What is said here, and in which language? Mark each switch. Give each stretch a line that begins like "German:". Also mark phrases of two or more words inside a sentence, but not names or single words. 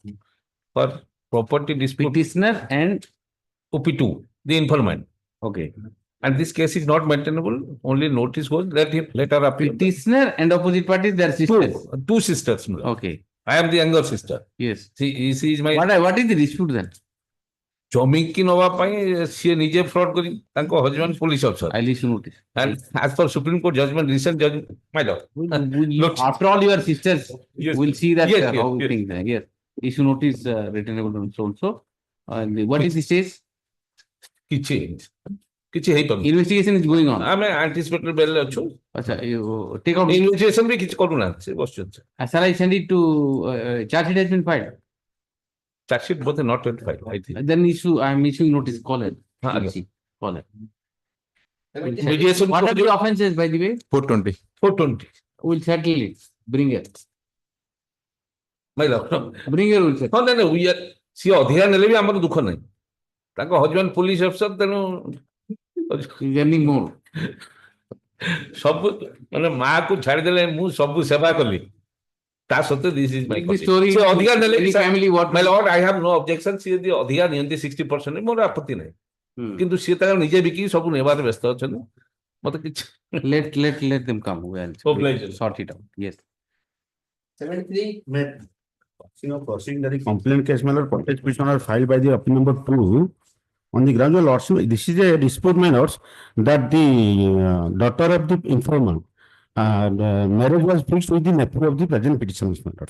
English: For property dispute. Petitioner and OP2, the informant. okay. And this case is not maintainable. Only notice goes, let him later appeal. Petitioner and opposite party, they are sisters. Two sisters, my lord. Okay. I am the younger sister. Yes. She is my. What is the dispute then?
Odia: ଜମିକି ନବା ପାଇଁ ସିଏ ନିଜେ fraud କରି ତାଙ୍କ husband
English: police officer. I'll issue notice. And as per Supreme Court judgment, recent judgment, my lord. Look, after all, your sisters will see that Yes, how yes. things are. Yes. Issue notice written about so and so. What is the stage?
Odia: କିଛି ହେଇପାରୁନି.
English: Investigation is going on.
Odia: ଆମେ
English: anticipatory bail
Odia: ରେ ଅଛୁ.
English: Acha, you take out.
Odia: Investigation ବି କିଛି କରୁନାହାନ୍ତି, ସେ ବସୁଛନ୍ତି.
English: Shall I send it to charge sheet has been filed? Charge sheet both not yet filed, I think. Then I am issuing notice. Call it. Okay. Call it. Mediation What are the offenses, by the way? 420. 420. We'll settle it. Bring it. My lord. Bring it. We'll settle. No, we are.
Odia: ସିଏ ଅଧିକା ନେଲେ ବି ଆମର ଦୁଃଖ ନାହିଁ. ତାଙ୍କ husband
English: police officer
Odia: ତେଣୁ
English: Earning more.
Odia: ସବୁ ମାନେ ମାକୁ ଛାଡ଼ିଦେଲେ ମୁଁ ସବୁ ସେବା କଲି. ତା ସତ୍ତ୍ୱେ
English: this is my Like the story.
Odia: ସେ ଅଧିକା ନେଲେ
English: Any family what? my lord, I have no objection.
Odia: ସିଏ ଯଦି ଅଧିକା ନିଅନ୍ତି 60% ମୋର ଆପତ୍ତି ନାହିଁ. କିନ୍ତୁ ସିଏ ତାଙ୍କ ନିଜେ ବିକି ସବୁ ନେବାରେ ବ୍ୟସ୍ତ ଅଛନ୍ତି. ମତେ କିଛି
English: Let them come. We'll sort it out. Yes. 73. Proceeding that the complaint case matter protest petition are filed by the appeal number 2 on the ground of lordship. This is a dispute minors that the daughter of the informant marriage was fixed with the nephew of the present petitioners matter.